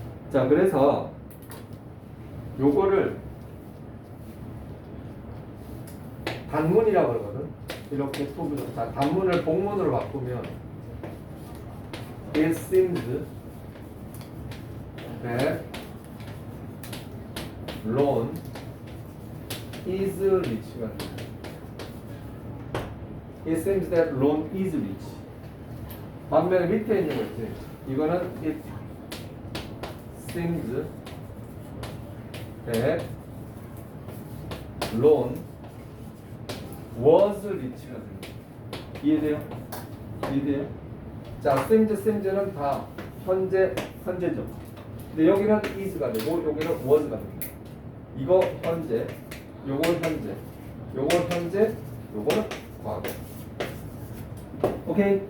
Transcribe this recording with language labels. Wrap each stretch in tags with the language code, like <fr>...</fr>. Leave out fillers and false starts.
<ko>자, 그래서 요거를 단문이라고 그러거든. 이렇게 자, 단문을 복문으로 바꾸면 It seems that loan is rich 가 돼.</ko> <en>It seems that loan is rich.</en> <ko>반면에 밑에 있는 거 있지.</ko> <en>이거는 it seems that loan was rich가 됩니다.</en> <ko>이해돼요? 이해돼요? 자, sems는 다 현재죠. 근데 여기는 is가 되고 여기는 was가 됩니다. 이거 현재, 요거 현재, 요거 현재, 요거는 과거. 오케이?</ko>